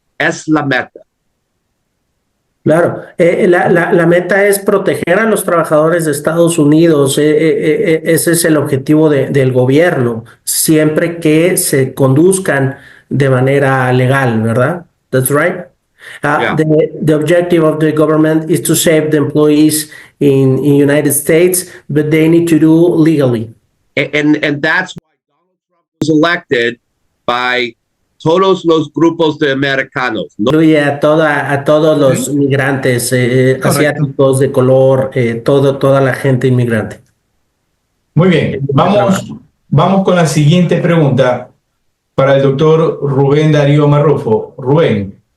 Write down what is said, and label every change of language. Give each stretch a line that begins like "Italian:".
Spanish: Es la meta. Claro, la meta es proteger a los trabajadores de Estados Unidos. Ese es el objetivo del gobierno, siempre que se conduzcan de manera legal, ¿verdad?
English: That's right. Yeah. The objective of the government is to save the employees in United States, but they need to do legally. And that's why Donald Trump was elected by
Spanish: todos los grupos de americanos. ¿No? Incluye a todos los migrantes asiáticos de color, toda la gente inmigrante. Muy bien, vamos con la siguiente pregunta para el doctor Rubén Darío Marrufo. Rubén.